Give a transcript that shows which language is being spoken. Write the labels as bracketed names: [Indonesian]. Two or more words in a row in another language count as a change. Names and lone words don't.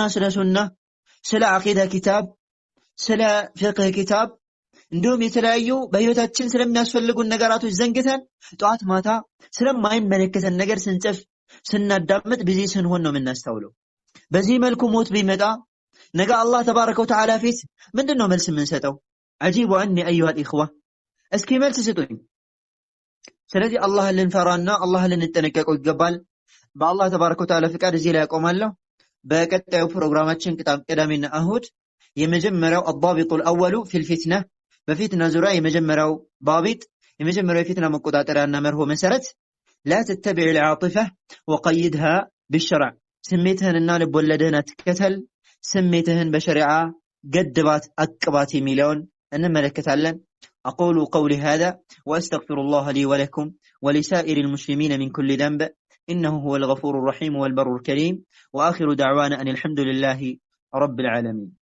[Amharic] ስለ ሱና ስለ አቂዳ ኪታብ ስለ ፍቅህ ኪታብ እንዲሁም የተለያዩ በህይወታችን ስለሚያስፈልጉን ነገራቶች ዘንግተን ጧት ማታ ስለማይመለከተን ነገር ስንጽፍ ስናዳምጥ ቢዚ ስንሆን ነው የምናስተውለው። በዚህ መልኩ ሞት ቢመጣ ነገ አላህ [Arabic] تبارك وتعالى [Amharic] ፊት ምንድነው መልስ የምንሰጠው? [Arabic] أجيبوا عني أيها الإخوة [Amharic] እስኪ መልስ ስጡኝ። ስለዚህ አላህን ልንፈራና አላህን ልንጠነቀቀው ይገባል። በአላህ [Arabic] تبارك وتعالى [Amharic] ፍቃድ እዚህ ላይ ያቆማለሁ። በቀጣዩ ፕሮግራማችን ቅዳሜና እሁድ የመጀመሪያው [Arabic] الضابط الأول في الفتنة [Amharic] በፊትና ዙሪያ የመጀመሪያው ضابط የመጀመሪያው የፊትና መቆጣጠሪያና መርሆ መሰረት [Arabic] لا تتبع العاطفة وقيدها بالشرع [Amharic] ስሜትህንና ልቦለድህን አትከተል፣ ስሜትህን በሸሪዓ ገድባት አቅባት የሚለውን እንመለከታለን። [Arabic] أقول قولي هذا وأستغفر الله لي ولكم ولسائر المسلمين من كل ذنب إنه هو الغفور الرحيم والبر الكريم وآخر دعوانا أن الحمد لله رب العالمين.